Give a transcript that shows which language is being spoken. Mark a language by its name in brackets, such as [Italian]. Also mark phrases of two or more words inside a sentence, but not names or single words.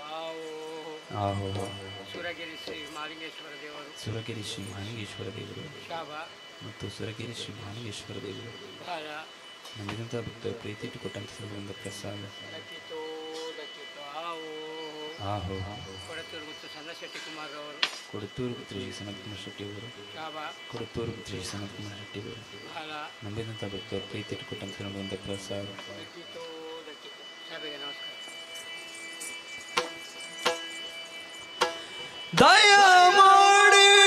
[Kannada] ಆಹೋ ಸುರಗಿರಿ ಶ್ರೀ ಮಹಾಲಿಂಗೇಶ್ವರ ದೇವರು ಸುರಗಿರಿ ಶ್ರೀ ಮಹಾಲಿಂಗೇಶ್ವರ ದೇವರು ಶಾಬಾ ಮತ್ತು ಸುರಗಿರಿ ಶ್ರೀ ಮಹಾಲಿಂಗೇಶ್ವರ ದೇವರು ಫಲ ನಂಬಿದಂಥ ಭಕ್ತರು ಪ್ರೀತಿ ಇಟ್ಟುಕೊಟ್ಟಂಥ ಸರ್ವದಿಂದ ಪ್ರಸಾದ ಲಚಿತೋ ಲಚಿತೋ ಆಹೋ ಕೊಡತೂರು ಮತ್ತು ಚಂದ್ರಶೆಟ್ಟಿ ಕುಮಾರ್ ಅವರು ಕೊಡತೂರು ಪುತ್ರ ಶ್ರೀ ಸನತ್ ಕುಮಾರ್ ಶೆಟ್ಟಿ ಅವರು ಶಾಬಾ ಕೊಡತೂರು ಪುತ್ರ ಶ್ರೀ ಸನತ್ ಕುಮಾರ್ ಶೆಟ್ಟಿ ಅವರು ಫಲ ನಂಬಿದಂಥ ಭಕ್ತರು ಪ್ರೀತಿ ಇಟ್ಟುಕೊಟ್ಟಂಥ ಸರ್ವದಿಂದ ಪ್ರಸಾದ ಲಚಿತೋ ಲಚಿತೋ ಸಭೆಗೆ ನಮಸ್ಕಾರ ದಯ ಮಾಡಿ